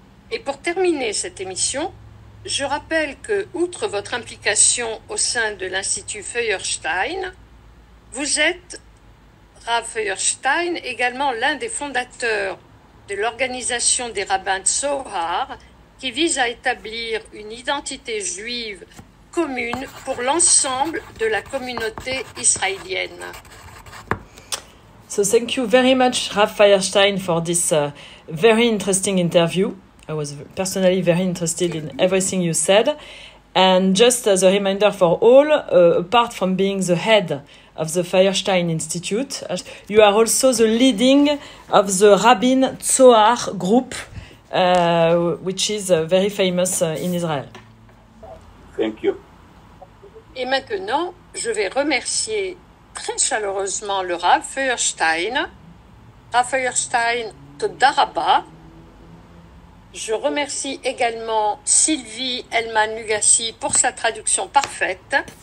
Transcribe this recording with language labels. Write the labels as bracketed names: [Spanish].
[French] Et pour terminer cette émission, je rappelle que, outre votre implication au sein de l'Institut Feuerstein, vous êtes, Rav Feuerstein, également l'un des fondateurs de l'organisation des rabbins de Zohar, qui vise à établir une identité juive commune pour l'ensemble de la communauté israélienne. [English] So thank you very much, Rav Feuerstein, for this very interesting interview. I was personally very interested in everything you said. And just as a reminder for all, apart from being the head of the Feuerstein Institute, you are also the leading of the Rabbin Zohar group, which is very famous in Israel. Thank you. [French] Et maintenant, je vais remercier très chaleureusement le Rav Feuerstein. Rav Feuerstein, [Hebrew] toda rabba. [French] Je remercie également Sylvie Hellmann-Lugassi pour sa traduction parfaite.